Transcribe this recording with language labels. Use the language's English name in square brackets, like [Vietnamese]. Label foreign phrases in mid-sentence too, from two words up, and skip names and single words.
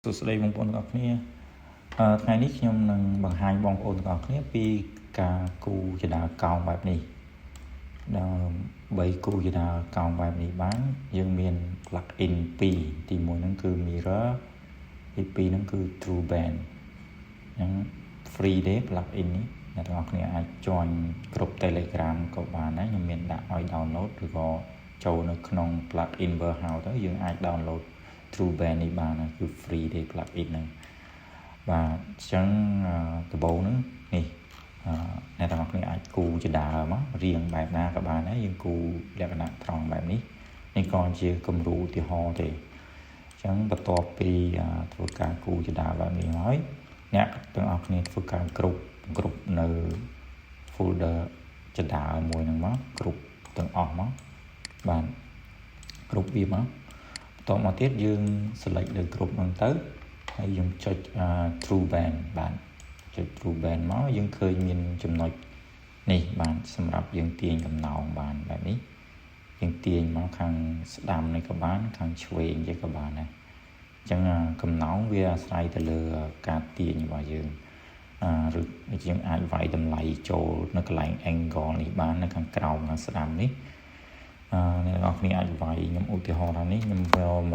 [Khmer] សួស្តីបងប្អូនទាំងអស់គ្នាថ្ងៃនេះខ្ញុំនឹងបង្ហាញបងប្អូនទាំងអស់គ្នាពីការគូរចដាកោងបែបនេះដើម្បីគូរចដាកោងបែបនេះបានយើងមាន plugin 2ទី1ហ្នឹងគឺ mirror ទី2ហ្នឹងគឺ true band អញ្ចឹង free ទេ plugin នេះអ្នកទាំងអស់គ្នាអាច join ក្រុម Telegram ក៏បានដែរខ្ញុំមាន ដាក់ឲ្យ download ឬក៏ចូលនៅក្នុង plugin warehouse ទៅយើងអាច download true band នេះបានគឺ free ទេ plugin ហ្នឹងបាទអញ្ចឹងដំបូងហ្នឹងនេះអ្នកទាំងអស់គ្នាអាចគូរចដាមករៀងបែបណាក៏បានដែរយើងគូរ លក្ខណៈត្រង់បែបនេះនេះក៏ជាគំរូឧទាហរណ៍ទេអញ្ចឹងបន្ទាប់ពីធ្វើការគូរចដាបែបនេះហើយអ្នកទាំងអស់គ្នាធ្វើការគ្រប់នៅ folder ច ដាមួយហ្នឹងមកគ្រប់ទាំងអស់មកបានគ្រប់វាមកបន្តមកទៀតយើង select លើគ្រប់ហ្នឹងទៅហើយយើងចុច true band បានចុច true band មកយើងឃើញមានចំណុចនេះបានសម្រាប់យើងទាញកំណោងបានបែបនេះយើងទាញមកខាងស្ដាំនេះក៏បានខាងឆ្វេងនេះក៏បានដែរអញ្ចឹងកំណោងវាអាស្រ័យទៅលើការទាញរបស់យើងឬយើងអាចវាយតម្លៃចូលនៅកន្លែង angle នេះបាននៅខាងក្រោមខាងស្ដាំនេះអ្នកនរគ្នាអាចវាយខ្ញុំឧទាហរណ៍ថានេះខ្ញុំយក